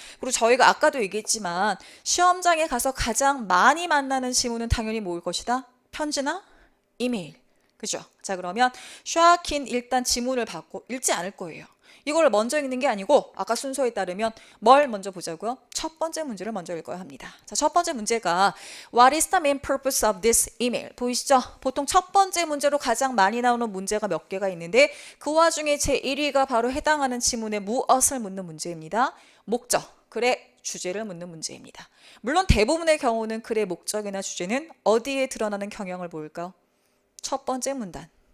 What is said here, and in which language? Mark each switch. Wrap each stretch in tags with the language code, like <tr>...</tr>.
<ko>그리고 저희가 아까도 얘기했지만 시험장에 가서 가장 많이 만나는 질문은 당연히 뭐일 것이다? 편지나 이메일. 그죠? 자, 그러면 샤킨 일단 지문을 받고 읽지 않을 거예요. 이걸 먼저 읽는 게 아니고 아까 순서에 따르면 뭘 먼저 보자고요? 첫 번째 문제를 먼저 읽어야 합니다. 자, 첫 번째 문제가</ko> <en>What is the main purpose of this email?</en> <ko>보이시죠? 보통 첫 번째 문제로 가장 많이 나오는 문제가 몇 개가 있는데 그 와중에 제 1위가 바로 해당하는 지문에 무엇을 묻는 문제입니다. 목적, 글의 주제를 묻는 문제입니다. 물론 대부분의 경우는 글의 목적이나 주제는 어디에 드러나는 경향을 보일까요? 첫 번째 문단.</ko>